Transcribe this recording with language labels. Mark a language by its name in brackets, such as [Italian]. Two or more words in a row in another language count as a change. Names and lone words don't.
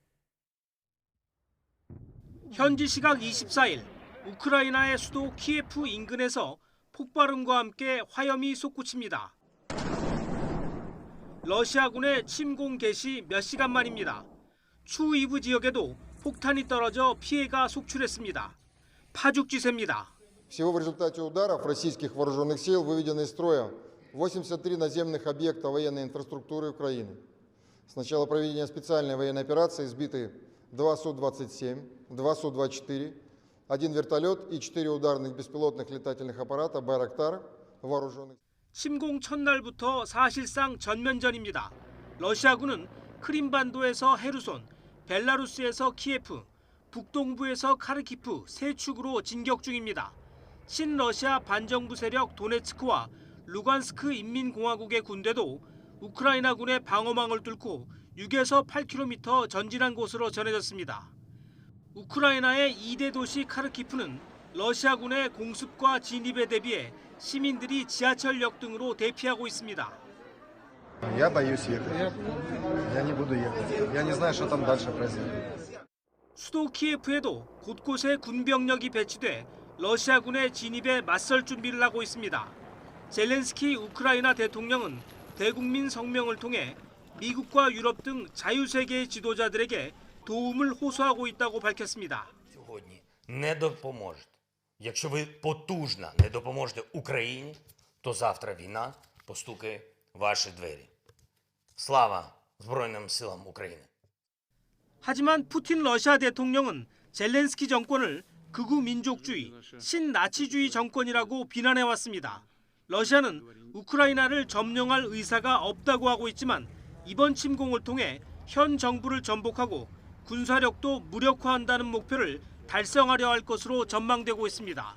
[Korean] 현지 시각 24일 우크라이나의 수도 키예프 인근에서 폭발음과 함께 화염이 솟구칩니다. 러시아군의 침공 개시 몇 시간 만입니다. 추 이브 지역에도 폭탄이 떨어져 피해가 속출했습니다. 파죽지세입니다. [Russian] Всего в результате ударов российских вооруженных сил выведено из строя 83 наземных объекта военной инфраструктуры Украины. С начала проведения специальной военной операции сбиты 2 Су-27, 2 Су-24, 1 вертолет и 4 ударных беспилотных летательных аппарата «Байрактар» вооруженных. [Korean] 침공 첫날부터 사실상 전면전입니다. 러시아군은 크림반도에서 헤르손, 벨라루스에서 키예프, 북동부에서 카르키프 세 축으로 진격 중입니다. 친러시아 반정부 세력 도네츠크와 루간스크 인민공화국의 군대도 우크라이나군의 방어망을 뚫고 6에서 8km 전진한 곳으로 전해졌습니다. 우크라이나의 2대 도시 카르키프는 러시아군의 공습과 진입에 대비해 시민들이 지하철역 등으로 대피하고 있습니다. [Russian] Я боюсь ехать. Я не буду ехать. Я не знаю, что там дальше произойдет. [Korean] 수도 키예프에도 곳곳에 군병력이 배치돼 러시아군의 진입에 맞설 준비를 하고 있습니다. 젤렌스키 우크라이나 대통령은 대국민 성명을 통해 미국과 유럽 등 자유세계의 지도자들에게 도움을 호소하고 있다고 밝혔습니다. [Ukrainian] Сьогодні не допоможете. Якщо ви потужно не допоможете Україні, то завтра війна постукає в ваші двері. Слава Збройним силам України. [Korean] 하지만 푸틴 러시아 대통령은 젤렌스키 정권을 극우 민족주의, 신나치주의 정권이라고 비난해왔습니다. 러시아는 우크라이나를 점령할 의사가 없다고 하고 있지만 이번 침공을 통해 현 정부를 전복하고 군사력도 무력화한다는 목표를 달성하려 할 것으로 전망되고 있습니다.